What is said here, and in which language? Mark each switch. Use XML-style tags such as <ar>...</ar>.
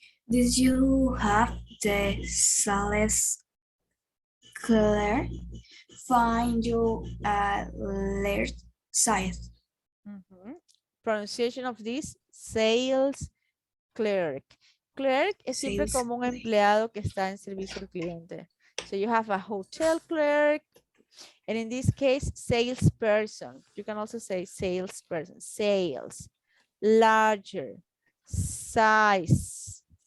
<en>Did you have the sales clerk find you a large size? Pronunciation of this, sales clerk.</en> <es>Clerk es siempre</es> <en>Sales</en> <es>como un</es> <en>clerk.</en> <es>empleado que está en servicio al cliente.</es> <en>So you have a hotel clerk, and in this case, salesperson. You can also say salesperson, sales, larger, size.</en>